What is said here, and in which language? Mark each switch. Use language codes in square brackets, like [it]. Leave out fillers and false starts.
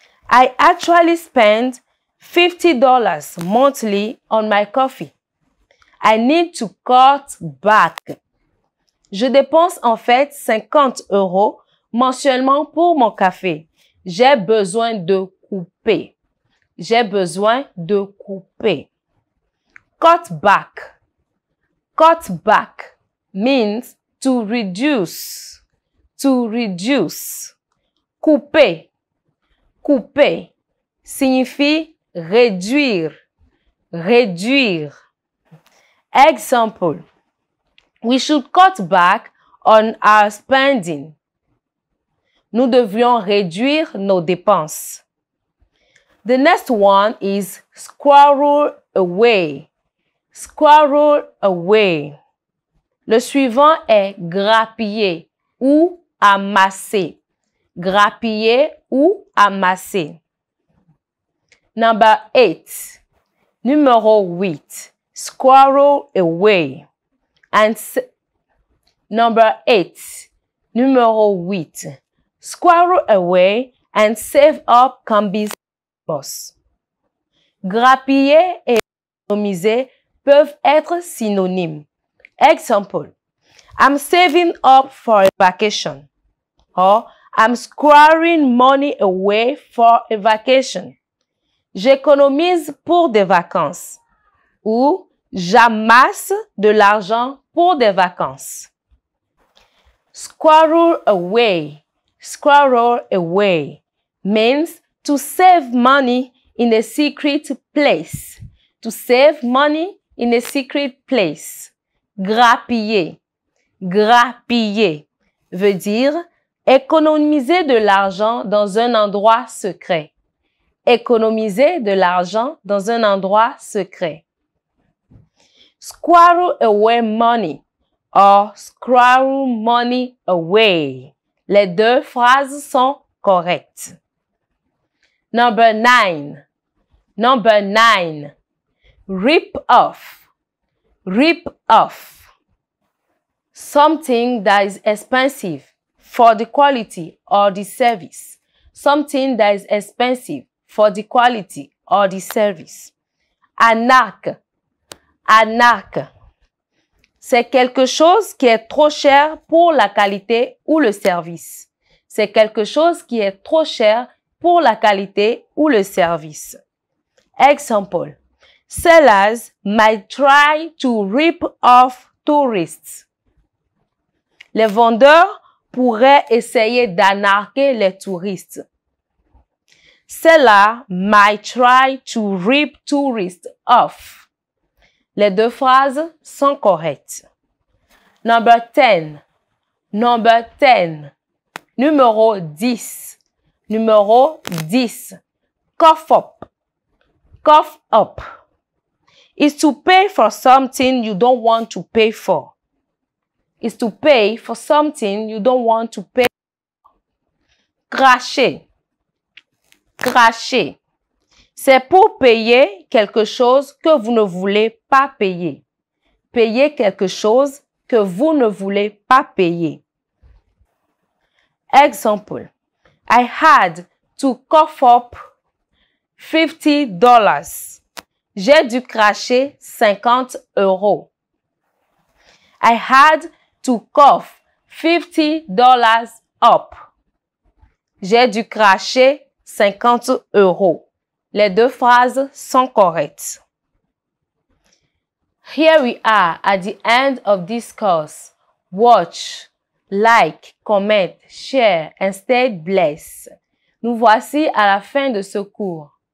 [en] I actually spend $50 monthly on my coffee. I need to cut back. [fr] Je dépense en fait 50 € mensuellement pour mon café. J'ai besoin de couper. J'ai besoin de couper. [en] Cut back. Cut back means to reduce. To reduce. [fr] Couper. Couper signifie réduire. Réduire. Example. [en] We should cut back on our spending. [fr] Nous devrions réduire nos dépenses. [en] The next one is squirrel away. Squirrel away. [fr] Le suivant est grappiller ou amasser. Grappiller ou amasser. [en] Number 8. [fr] Numéro 8. Squirrel away. [en] And number 8. [fr] Numéro 8. [en] Squirrel away and save up can be boss. [fr] Grappiller et économiser peuvent être synonymes. [en] Example. I'm saving up for a vacation. Or I'm squirreling money away for a vacation. [fr] J'économise pour des vacances. Ou j'amasse de l'argent pour des vacances. [en] Squirrel away. Squirrel away means to save money in a secret place. To save money in a secret place. Grappiller. [fr] Grappiller veut dire économiser de l'argent dans un endroit secret. Économiser de l'argent dans un endroit secret. [en] Squirrel away money or squirrel money away. [fr] Les deux phrases sont correctes. [en] Number 9. Number 9. Rip off. Rip off. Something that is expensive for the quality or the service. Something that is expensive for the quality or the service. [fr] Anarque. Anarque. C'est quelque chose qui est trop cher pour la qualité ou le service. C'est quelque chose qui est trop cher pour la qualité ou le service. [en] Example. Sellers might try to rip off tourists. [fr] Les vendeurs pourrait essayer d'arnaquer les touristes. C'est là [en] might try to rip tourists off. [fr] Les deux phrases sont correctes. [en] Number 10. Number 10. [fr] Numéro 10. Numéro 10. [en] Cough up. Cough up. Is to pay for something you don't want to pay for. Is to pay for something you don't want to pay for. [fr] Cracher. Cracher. C'est pour payer quelque chose que vous ne voulez pas payer. Payer quelque chose que vous ne voulez pas payer. [en] Example. I had to cough up $50. [fr] J'ai dû cracher 50 €. [en] I had to cough $50 up. [fr] J'ai dû cracher 50 €. Les deux phrases sont correctes. [en] Here we are at the end of this course. Watch, like, comment, share, and stay blessed. [fr] Nous voici à la fin de ce cours.